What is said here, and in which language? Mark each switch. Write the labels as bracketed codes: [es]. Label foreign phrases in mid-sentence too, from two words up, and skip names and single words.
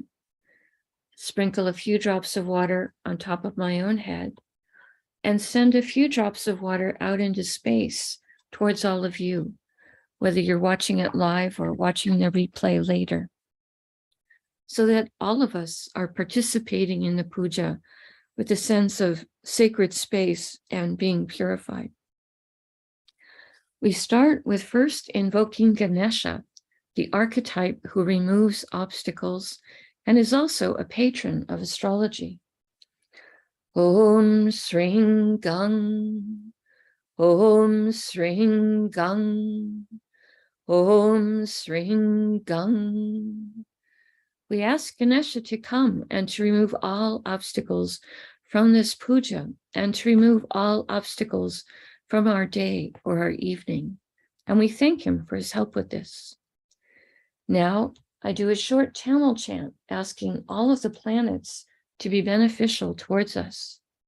[en] Sprinkle a few drops of water on top of my own head and send a few drops of water out into space towards all of you, whether you're watching it live or watching the replay later, so that all of us are participating in the puja with a sense of sacred space and being purified. We start with first invoking Ganesha, the archetype who removes obstacles and is also a patron of astrology. [sa] ॐ श्रीं गं, ॐ श्रीं गं, ॐ श्रीं गं. [en] We ask Ganesha to come and to remove all obstacles from this puja and to remove all obstacles from our day or our evening. And we thank him for his help with this. Now, I do a short Tamil chant asking all of the planets to be beneficial towards us.